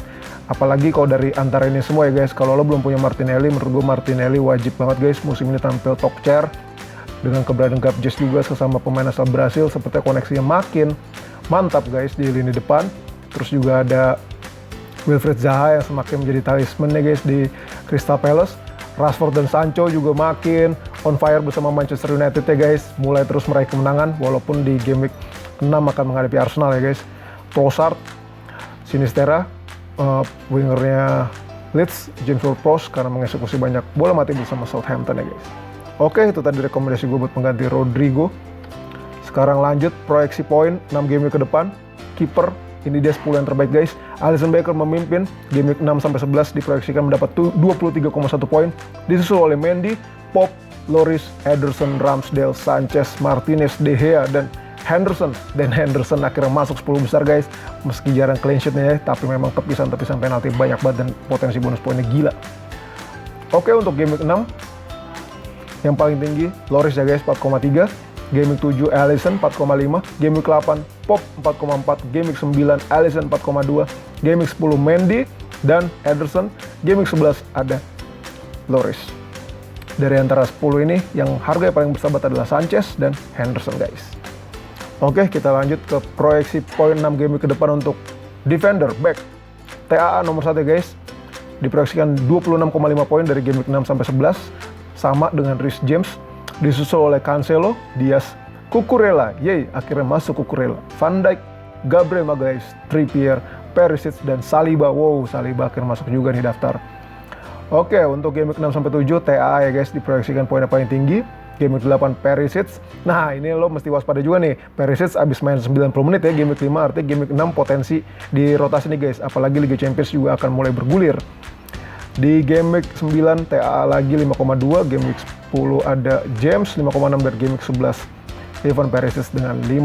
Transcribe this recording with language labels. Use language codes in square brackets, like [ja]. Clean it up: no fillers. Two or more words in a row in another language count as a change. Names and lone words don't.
[id] Apalagi kalau dari antara ini semua ya guys, kalau lo belum punya Martinelli, menurut gue Martinelli wajib banget guys musim ini tampil [en] top chair. [id] Dengan keberadaan Gabjes juga sesama pemain asal Brasil, sepertinya koneksinya makin mantap guys di lini depan. Terus juga ada Wilfried Zaha yang semakin menjadi talismannya guys di Crystal Palace. Rashford dan Sancho juga makin [en] on fire [id] bersama Manchester United ya guys. Mulai terus meraih kemenangan walaupun di [en] game week [id] 6 akan menghadapi Arsenal ya guys. Trossard, Sinistera, wingernya Leeds, James Ward-Prowse karena mengeksekusi banyak bola mati bersama Southampton ya guys. Oke, itu tadi rekomendasi gue buat pengganti Rodrigo. Sekarang lanjut proyeksi poin 6 [en] game week [id] ke depan. Kiper, ini dia 10 yang terbaik guys. Alisson Becker memimpin, [en] game week [id] 6-11 diproyeksikan mendapat 23,1 poin. Disusul oleh Mendy, Pope, Lloris, Ederson, Ramsdale, Sanchez, Martinez, De Gea, dan Henderson. Dan Henderson akhirnya masuk 10 besar guys. Meski jarang [en] clean sheet- [id] nya ya, tapi memang tepisan-tepisan penalti banyak banget dan potensi bonus poinnya gila. Oke, untuk [en] game week [id] 6 yang paling tinggi Lloris ya guys, 4,3. [en] Game week [id] 7 Alisson 4,5, [en] game week [id] 8 Pop 4,4, [en] game week [id] 9 Alisson 4,2, [en] game week [id] 10 Mendy dan Ederson, [en] game week [id] 11 ada Lloris. Dari antara 10 ini yang harga paling bersahabat adalah Sanchez dan Henderson guys. Oke, kita lanjut ke proyeksi poin 6 [en] game week [id] ke depan untuk [en] defender back. [id] TAA nomor 1 guys, diproyeksikan 26,5 poin dari [en] game week [id] 6 sampai 11, sama dengan Reece James. Disusul oleh Cancelo, Diaz, Cucurella, akhirnya masuk Cucurella, Van Dijk, Gabriel Magalhaes, Trippier, Perisic, dan Saliba. Wow, Saliba akhirnya masuk juga nih daftar. Oke, untuk [en] game week [id] 6-7 TAA ya guys, diproyeksikan poinnya paling tinggi. [en] Game week [id] 8 Perisic. Nah, ini lo mesti waspada juga nih. Perisic abis main 90 menit ya [en] game week [id] 5, artinya [en] game week [id] 6 potensi di rotasi nih guys. Apalagi Liga Champions juga akan mulai bergulir. Di [en] game week [id] 9 TAA lagi 5,2, [en] game week [id] 10 ada James 5,6 dan [en] game week [id] 11 Ivan Perisic dengan 5.